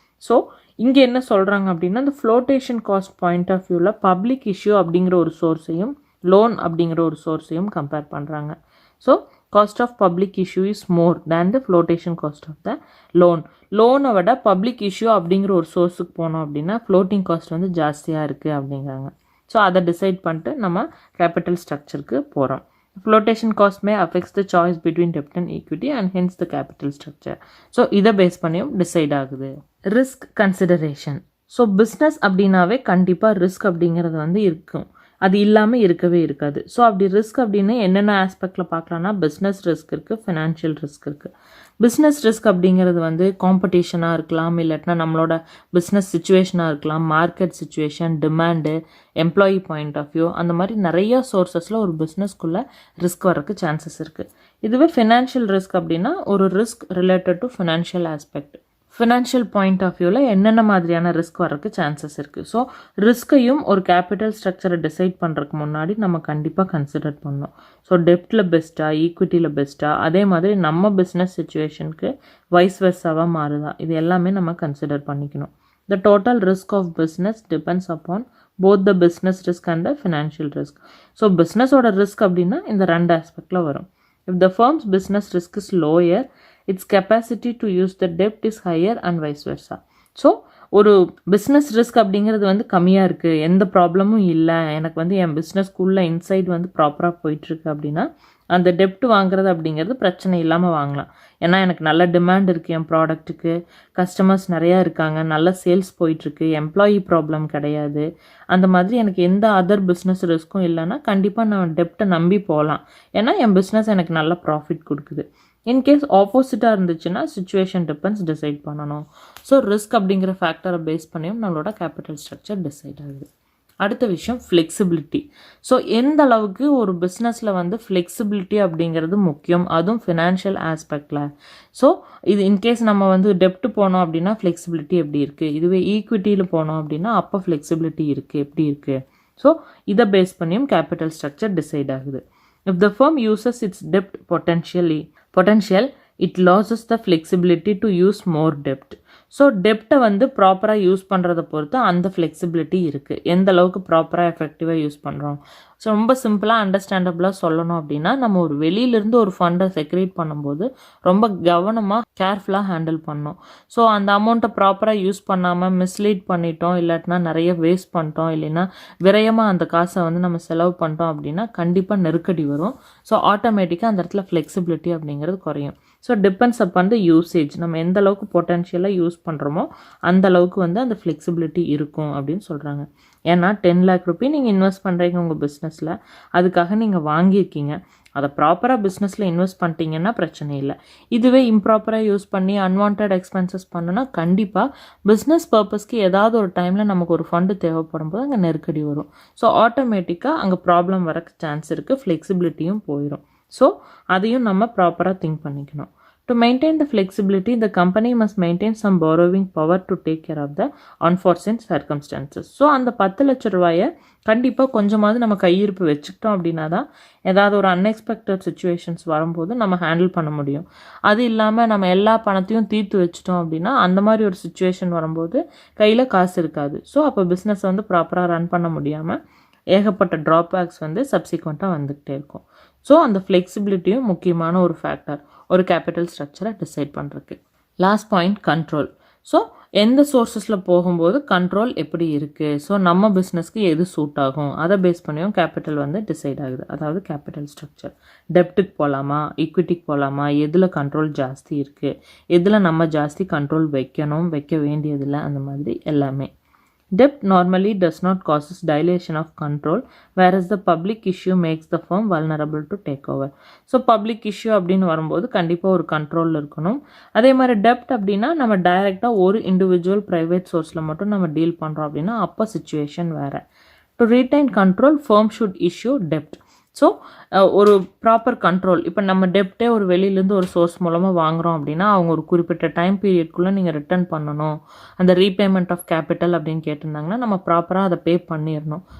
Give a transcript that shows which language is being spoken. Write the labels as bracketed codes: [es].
[ta] So இங்கே என்ன சொல்கிறாங்க அப்படின்னா இந்த ஃப்ளோட்டேஷன் காஸ்ட் பாயிண்ட் ஆஃப் வியூவில் பப்ளிக் இஷ்யூ அப்படிங்கிற ஒரு சோர்ஸையும் லோன் அப்படிங்கிற ஒரு சோர்ஸையும் கம்பேர் பண்ணுறாங்க. [en] So cost of public issue is more than the flotation cost of the loan. [ta] லோனை விட பப்ளிக் இஷ்யூ அப்படிங்கிற ஒரு சோர்ஸுக்கு போனோம் அப்படின்னா ஃப்ளோட்டிங் காஸ்ட் வந்து ஜாஸ்தியாக இருக்குது அப்படிங்கிறாங்க. ஸோ அதை டிசைட் பண்ணிட்டு நம்ம கேபிட்டல் ஸ்ட்ரக்சருக்கு போகிறோம். [en] Flotation cost may affects the choice between debt and equity and hence the capital structure. [ta] So இதை பேஸ் பண்ணியும் டிசைட் ஆகுது. Risk consideration. ஸோ பிஸ்னஸ் அப்படின்னாவே கண்டிப்பாக ரிஸ்க் அப்படிங்கிறது வந்து இருக்கும், அது இல்லாமல் இருக்கவே இருக்காது. ஸோ அப்படி ரிஸ்க் அப்படின்னு என்னென்ன ஆஸ்பெக்டில் பார்க்கலான்னா பிஸ்னஸ் ரிஸ்க் இருக்குது, ஃபினான்ஷியல் ரிஸ்க் இருக்குது. பிஸ்னஸ் ரிஸ்க் அப்படிங்கிறது வந்து காம்படிஷனாக இருக்கலாம், இல்லாட்டினா நம்மளோட பிஸ்னஸ் சுச்சுவேஷனாக இருக்கலாம், market situation, demand, employee point of view, அந்த மாதிரி நிறையா சோர்ஸஸில் ஒரு பிஸ்னஸ்க்குள்ளே ரிஸ்க் வரக்கு சான்சஸ் இருக்குது. இதுவே ஃபினான்ஷியல் ரிஸ்க் அப்படின்னா ஒரு [en] Risk related to financial aspect. [ta] Financial point of வியூவில் என்னென்ன மாதிரியான ரிஸ்க் வரக்கு சான்சஸ் இருக்குது. ஸோ ரிஸ்க்கையும் ஒரு கேபிட்டல் ஸ்ட்ரக்சரை டிசைட் பண்ணுறதுக்கு முன்னாடி நம்ம கண்டிப்பாக கன்சிடர் பண்ணோம். ஸோ டெப்ட்டில் பெஸ்ட்டாக, ஈக்விட்டியில் பெஸ்ட்டாக, அதே மாதிரி நம்ம பிஸ்னஸ் சுச்சுவேஷனுக்கு வைஸ் வெர்சாவாக மாறுதா, இது எல்லாமே நம்ம கன்சிடர் பண்ணிக்கணும். [en] The total risk of business depends upon both the business risk and the financial risk. [ta] So பிஸ்னஸோட risk அப்படின்னா இந்த ரெண்டு ஆஸ்பெக்டில் வரும். [en] If the firm's business risk is lower, its capacity to use the debt is higher and vice versa. [ta] So ஒரு business risk அப்படிங்கிறது வந்து கம்மியாக இருக்குது, எந்த ப்ராப்ளமும் இல்லை, எனக்கு வந்து என் பிஸ்னஸ்க்குள்ளே இன்சைட் வந்து ப்ராப்பராக போயிட்டுருக்கு அப்படின்னா அந்த டெப்ட் வாங்குறது அப்படிங்கிறது பிரச்சனை இல்லாமல் வாங்கலாம். ஏன்னா எனக்கு நல்ல டிமாண்ட் இருக்குது, என் ப்ராடக்ட்டுக்கு கஸ்டமர்ஸ் நிறையா இருக்காங்க, நல்ல சேல்ஸ் போயிட்டுருக்கு, எம்ப்ளாயி ப்ராப்ளம் கிடையாது, அந்த மாதிரி எனக்கு எந்த அதர் பிஸ்னஸ் ரிஸ்க்கும் இல்லைன்னா கண்டிப்பாக நான் டெப்ட்டை நம்பி போகலாம். ஏன்னா என் பிஸ்னஸ் எனக்கு நல்ல ப்ராஃபிட் கொடுக்குது. இன்கேஸ் ஆப்போசிட்டாக இருந்துச்சுன்னா சுச்சுவேஷன் டிபெண்ட்ஸ் டிசைட் பண்ணணும். ஸோ ரிஸ்க் அப்படிங்கிற ஃபேக்டரை பேஸ் பண்ணியும் நம்மளோட கேபிட்டல் ஸ்ட்ரக்சர் டிசைட் ஆகுது. அடுத்த விஷயம் ஃப்ளெக்சிபிலிட்டி. ஸோ எந்த அளவுக்கு ஒரு பிஸ்னஸில் வந்து ஃப்ளெக்சிபிலிட்டி அப்படிங்கிறது முக்கியம், அதுவும் ஃபினான்ஷியல் ஆஸ்பெக்டில். ஸோ இது இன்கேஸ் நம்ம வந்து டெப்ட் போனோம் அப்படின்னா ஃப்ளெக்சிபிலிட்டி எப்படி இருக்குது, இதுவே ஈக்விட்டியில் போனோம் அப்படின்னா அப்போ ஃப்ளெக்சிபிலிட்டி இருக்குது எப்படி இருக்குது. ஸோ இதை பேஸ் பண்ணியும் கேபிட்டல் ஸ்ட்ரக்சர் டிசைட் ஆகுது. [en] If the firm uses its debt potential, it loses the flexibility to use more debt. [ta] So டெப்ட்டை வந்து ப்ராப்பராக யூஸ் பண்ணுறதை பொறுத்து அந்த ஃப்ளெக்சிபிலிட்டி இருக்குது, எந்த அளவுக்கு ப்ராப்பராக எஃபெக்டிவாக யூஸ் பண்ணுறோம். ஸோ ரொம்ப சிம்பிளாக அண்டர்ஸ்டாண்டபிளாக சொல்லணும் அப்படின்னா நம்ம ஒரு வெளியிலேருந்து ஒரு ஃபண்டை செக்ரேட் பண்ணும்போது ரொம்ப கவனமாக கேர்ஃபுல்லாக ஹேண்டில் பண்ணோம். ஸோ அந்த அமௌண்ட்டை ப்ராப்பராக யூஸ் பண்ணாமல் மிஸ்லீட் பண்ணிட்டோம், இல்லாட்டினா நிறைய வேஸ்ட் பண்ணிட்டோம், இல்லைன்னா விரயமாக அந்த காசை வந்து நம்ம செலவு பண்ணிட்டோம் அப்படின்னா கண்டிப்பாக நெருக்கடி வரும். ஸோ ஆட்டோமேட்டிக்காக அந்த இடத்துல ஃப்ளெக்சிபிலிட்டி அப்படிங்கிறது குறையும். So [en] depends upon the usage, [ta] நம்ம எந்த அளவுக்கு பொட்டன்ஷியலாக யூஸ் பண்ணுறோமோ அந்த அளவுக்கு வந்து அந்த ஃப்ளெக்சிபிலிட்டி இருக்கும் அப்படின்னு சொல்கிறாங்க. ஏன்னா 10 lakh ரூபி நீங்கள் இன்வெஸ்ட் பண்ணுறீங்க உங்கள் பிஸ்னஸில், அதுக்காக நீங்கள் வாங்கியிருக்கீங்க, அதை ப்ராப்பராக பிஸ்னஸில் இன்வெஸ்ட் பண்ணிட்டீங்கன்னா பிரச்சனை இல்லை. இதுவே இம்ப்ராப்பராக யூஸ் பண்ணி அன்வான்ட் எக்ஸ்பென்சஸ் பண்ணுன்னா கண்டிப்பாக பிஸ்னஸ் பர்பஸ்க்கு ஏதாவது ஒரு டைமில் நமக்கு ஒரு ஃபண்டு தேவைப்படும் போது அங்கே நெருக்கடி வரும். ஸோ ஆட்டோமேட்டிக்காக அங்கே ப்ராப்ளம் வர சான்ஸ் இருக்குது, ஃப்ளெக்சிபிலிட்டியும் போயிடும். ஸோ அதையும் நம்ம ப்ராப்பராக திங்க் பண்ணிக்கணும். [en] To maintain the flexibility, the company must maintain some borrowing power to take care of the unforeseen circumstances. [ta] So அந்த 10 லட்ச ரூபாயை கண்டிப்பாக கொஞ்சமாவது நம்ம கையிருப்பு வச்சுக்கிட்டோம் அப்படின்னா தான் ஏதாவது ஒரு அன்எக்ஸ்பெக்டட் சுச்சுவேஷன்ஸ் வரும்போது நம்ம ஹேண்டில் பண்ண முடியும். அது இல்லாமல் நம்ம எல்லா பணத்தையும் தீர்த்து வச்சிட்டோம் அப்படின்னா அந்த மாதிரி ஒரு சுச்சுவேஷன் வரும்போது கையில் காசு இருக்காது. ஸோ அப்போ பிஸ்னஸ் வந்து ப்ராப்பராக ரன் பண்ண முடியாமல் ஏகப்பட்ட ட்ராபேக்ஸ் வந்து சப்சிக்வெண்ட்டாக வந்துக்கிட்டே இருக்கும். ஸோ அந்த ஃப்ளெக்சிபிலிட்டியும் முக்கியமான ஒரு ஃபேக்டர் ஒரு கேபிட்டல் ஸ்ட்ரக்சரை டிசைட் பண்ணுறதுக்கு. Last point control. ஸோ எந்த சோர்ஸஸில் போகும்போது கண்ட்ரோல் எப்படி இருக்குது, ஸோ நம்ம பிஸ்னஸ்க்கு எது சூட் ஆகும் அதை பேஸ் பண்ணியும் கேபிட்டல் வந்து டிசைட் ஆகுது. அதாவது கேபிட்டல் ஸ்ட்ரக்சர் டெப்ட்டுக்கு போகலாமா ஈக்விட்டிக்கு போகலாமா, எதில் கண்ட்ரோல் ஜாஸ்தி இருக்குது, எதில் நம்ம ஜாஸ்தி கண்ட்ரோல் வைக்க வேண்டியதில்லை, அந்த மாதிரி எல்லாமே. [en] Debt normally does not causes dilation of control, whereas the public issue makes the firm vulnerable to take over. [ta] So public issue அப்படின்னு வரும்போது கண்டிப்பாக ஒரு கண்ட்ரோல் இருக்கணும். அதே மாதிரி டெப்ட் அப்படின்னா நம்ம டைரெக்டாக ஒரு இண்டிவிஜுவல் ப்ரைவேட் சோர்ஸில் மட்டும் நம்ம டீல் பண்ணுறோம் அப்படின்னா அப்போ சுச்சுவேஷன் வேறு. [en] To retain control firm should issue dept. [ta] So ஒரு ப்ராப்பர் கண்ட்ரோல், இப்போ நம்ம டெப்டே ஒரு வெளியிலேருந்து ஒரு சோர்ஸ் மூலமாக வாங்குகிறோம் அப்படின்னா அவங்க ஒரு குறிப்பிட்ட டைம் பீரியட்குள்ளே நீங்கள் ரிட்டர்ன் பண்ணணும், அந்த ரீபேமெண்ட் ஆஃப் கேபிட்டல் அப்படின்னு கேட்டிருந்தாங்கன்னா நம்ம ப்ராப்பராக அதை பே பண்ணிடணும்.